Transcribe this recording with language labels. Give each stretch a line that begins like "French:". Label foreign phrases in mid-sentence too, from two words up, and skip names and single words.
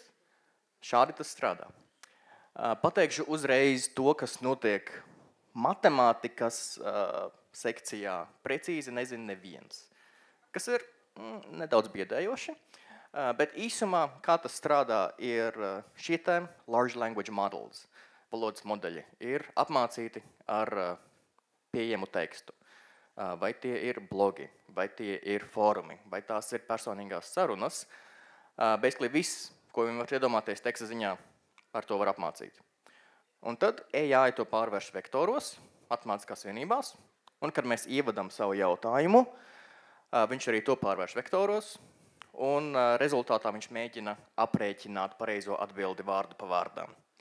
Latvian: Šādi tas strādā. Pateikšu uzreiz to, kas notiek matemātikas sekcijā. Precīzi nezinu neviens. Kas ir nedaudz biedējoši. Bet īsumā, kā tas strādā, ir šie te
English: large language models,
Latvian: valodas modeļi, ir apmācīti ar pieejamu tekstu. Vai tie ir blogi, vai tie ir fórumi, vai tās ir personīgās sarunas. Basically viss, ko viņi var iedomāties teksta ziņā, ar to var apmācīt. Un tad AI to pārvērš vektoros, matemātiskās vienībās, un kad mēs ievadam savu jautājumu, viņš arī to pārvērš vektoros, un rezultātā viņš mēģina aprēķināt pareizo atbildi vārdu pa vārdām.